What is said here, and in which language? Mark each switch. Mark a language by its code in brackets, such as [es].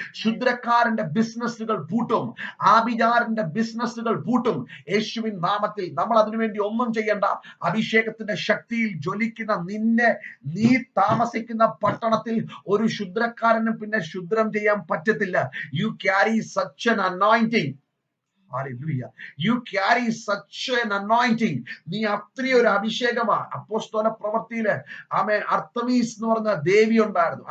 [ml] ക്ഷുദ്രക്കാരന്റെ ബിസിനസ്സുകൾ പൂട്ടും. ആഭിചാരന്റെ ബിസിനസ്സുകൾ പൂട്ടും യേശുവിൻ നാമത്തിൽ. നമ്മൾ അതിനുവേണ്ടി ഒന്നും ചെയ്യണ്ട. അഭിഷേകത്തിന്റെ ശക്തിയിൽ ജ്വലിക്കുന്ന നീ താമസിക്കുന്ന പട്ടണത്തിൽ ഒരു ക്ഷുദ്രക്കാരനും പിന്നെ ക്ഷുദ്രം ചെയ്യാൻ പറ്റത്തില്ല. [en] You carry such an anointing. Hallelujah. You carry such an anointing. [ml] നീ അത്രയും ഒരു അഭിഷേകമാ. അപ്പോസ്തല പ്രവൃത്തിയില് ആമേൻ അർത്തമീസ് എന്ന് പറഞ്ഞ ദേവി ഉണ്ടായിരുന്നു.